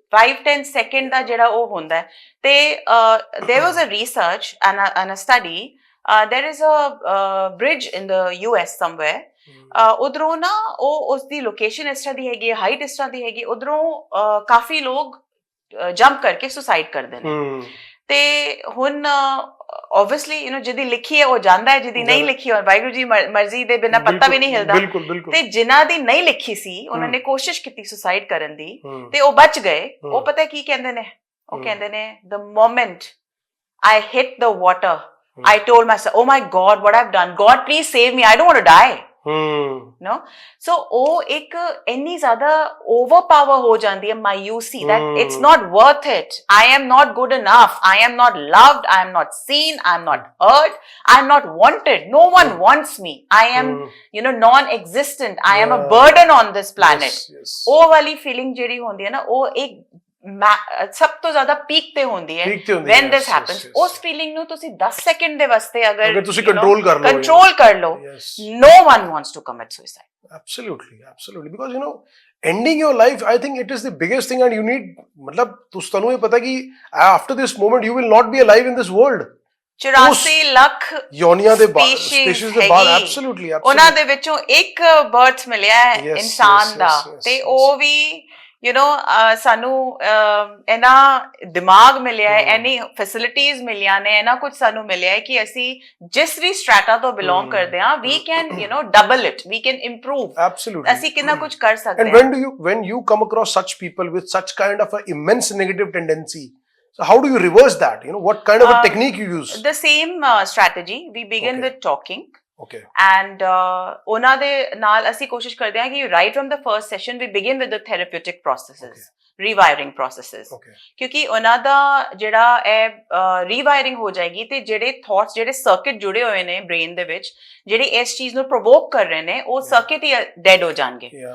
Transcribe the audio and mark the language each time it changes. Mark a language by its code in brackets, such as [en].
[pa] 5-10 second ਦਾ ਜਿਹੜਾ ਉਹ ਹੁੰਦਾ ਹੈ। ਤੇ [en] there was a research and a study, there is a bridge in the US somewhere, [pa] ਉਧਰੋਂ ਨਾ ਉਹ ਉਸਦੀ ਲੋਕੇਸ਼ਨ ਇਸ ਤਰ੍ਹਾਂ ਦੀ ਹੈਗੀ ਹੈ, ਹਾਈਟ ਇਸ ਤਰ੍ਹਾਂ ਦੀ ਹੈਗੀ, ਉਧਰੋਂ ਕਾਫੀ ਲੋਕ ਜੰਪ ਕਰਕੇ ਸੁਸਾਈਡ ਕਰਦੇ ਨੇ। ਤੇ ਹੁਣ obviously ਜਿਹਦੀ ਲਿਖੀ ਹੈ ਉਹ ਜਾਂਦਾ ਹੈ, ਜਿਹਦੀ ਨਹੀਂ ਲਿਖੀ ਔਰ ਵਾਹਿਗੁਰੂ ਜੀ ਮਰਜ਼ੀ ਦੇ ਬਿਨਾਂ ਪੱਤਾ ਵੀ ਨਹੀਂ ਹਿਲਦਾ। ਤੇ ਜਿਨ੍ਹਾਂ ਦੀ ਨਹੀਂ ਲਿਖੀ ਸੀ ਉਹਨਾਂ ਨੇ ਕੋਸ਼ਿਸ਼ ਕੀਤੀ ਸੁਸਾਈਡ ਕਰਨ ਦੀ ਤੇ ਉਹ ਬਚ ਗਏ। ਉਹ ਪਤਾ ਕੀ ਕਹਿੰਦੇ ਨੇ, [en] ਉਹ ਕਹਿੰਦੇ ਨੇ the moment I hit the water I told myself, oh my God, what I've done, God please save me, I don't want to die. No, so [pa] ਉਹ ਇੱਕ ਇੰਨੀ ਜ਼ਿਆਦਾ overpower ਹੋ ਜਾਂਦੀ ਹੈ ਮਾਯੂਸੀ, [en] that it's not worth it, I am not good enough, I am not loved, I am not seen, I am not heard, I am not wanted, no one wants me, I am non-existent, I am a burden on this planet. [pa] ਉਹ ਵਾਲੀ feeling ਜਿਹੜੀ ਹੁੰਦੀ ਹੈ ਨਾ, ਉਹ ਇੱਕ ਸਭ ਤੋਂ ਜ਼ਿਆਦਾ ਪੀਕ ਤੇ ਹੁੰਦੀ ਹੈ [en] when this happens. [pa] ਉਸ ਫੀਲਿੰਗ ਨੂੰ ਤੁਸੀਂ 10 ਸੈਕਿੰਡ ਦੇ ਵਾਸਤੇ ਅਗਰ ਤੁਸੀਂ ਕੰਟਰੋਲ ਕਰ ਲਓ, [en] no one wants to commit suicide. Absolutely, because ending your life, I think it is the biggest thing, and you need matlab [pa] ਤੁਹਾਨੂੰ ਇਹ ਪਤਾ ਕਿ [en] after this moment you will not be alive in this world. [pa] 84 lakh ਯੋਨੀਆਂ ਦੇ species ਦੇ ਬਾਅਦ absolutely ਉਹਨਾਂ ਦੇ ਵਿੱਚੋਂ ਇੱਕ ਬਰਥ ਮਿਲਿਆ ਹੈ ਇਨਸਾਨ ਦਾ, ਤੇ ਉਹ ਵੀ ਸਾਨੂੰ ਇਹਨਾਂ ਦਿਮਾਗ ਮਿਲਿਆ ਹੈ, ਐਨੀ ਫੈਸਿਲਿਟੀਜ਼ ਮਿਲੀਆਂ ਨੇ, ਇਹਨਾਂ ਕੁਝ ਸਾਨੂੰ ਮਿਲਿਆ ਹੈ ਕਿ ਅਸੀਂ ਜਿਸ ਵੀ ਸਟ੍ਰੈਟਾ ਤੋਂ ਬਿਲੋਂਗ ਕਰਦੇ ਹਾਂ, [en] we can double it, we can improve. Absolutely, [pa] ਅਸੀਂ ਕਿੰਨਾ ਕੁਝ ਕਰ ਸਕਦੇ ਹਾਂ। [en] And when you come across such people with such kind of an immense negative tendency, so how do you reverse that? What kind of a technique you use? The same strategy, we begin with talking. Okay. And [pa] ਉਹਨਾਂ ਦੇ ਨਾਲ ਅਸੀਂ ਕੋਸ਼ਿਸ਼ ਕਰਦੇ ਹਾਂ ਕਿ [en] right from the first session we begin with the therapeutic processes, rewiring processes. [pa] ਕਿਉਂਕਿ ਉਹਨਾਂ ਦਾ ਜਿਹੜਾ ਇਹ rewiring ਹੋ ਜਾਏਗੀ ਤੇ ਜਿਹੜੇ thoughts, ਜਿਹੜੇ circuit ਜੁੜੇ ਹੋਏ ਨੇ brain ਦੇ ਵਿੱਚ, ਜਿਹੜੇ ਇਸ ਚੀਜ਼ ਨੂੰ provoke ਕਰ ਰਹੇ ਨੇ, ਉਹ circuit ਹੀ dead ਹੋ ਜਾਣਗੇ।